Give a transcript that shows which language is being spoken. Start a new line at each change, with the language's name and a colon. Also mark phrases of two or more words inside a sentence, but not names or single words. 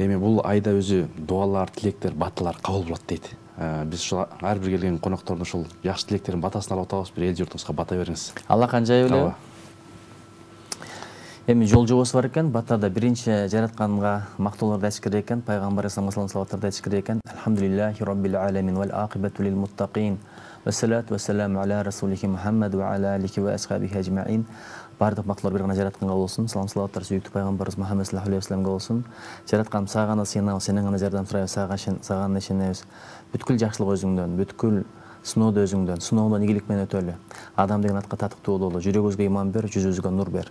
Kyrgyz: Эми бул айда өзү дуалар, тилектер, баталар кабыл болот дейт. Биз ушул ар бир келген коноктордун ушул жакшы тилектерин, батасын алып атабыз. Бир эл журтуңузга бата бериңиз. Алла канча эле. Эми жол жобосу бар экен, батада биринчи жаратканга мактоолорду айтыш керек экен, пайгамбар
Arabic: صلى الله عليه
Kyrgyz: айтыш керек экен.
Arabic: الحمد لله رب العالمين والعاقبة للمتقين. والصلاة والسلام على رسوله محمد وعلى آله وأصحابه أجمعين.
Kyrgyz: Бардык мактоолор бир гана жаратканга болсун. Салам салаваттар сүйүктүү пайгамбарыбыз Мухаммад
Arabic: صلى الله عليه وسلمга
Kyrgyz: болсун. Жараткан сага гана сыйынабыз, сенен гана жардам сурайбыз, сага гана ишенебиз. Бүткүл жакшылык өзүңдөн, бүткүл сынооду өзүңдөн, сыноодон ийгилик менен өтөлү. Адам деген атка татыктуу бололу. Жүрөгүбүзгө иман бер, жүзүбүзгө нур бер.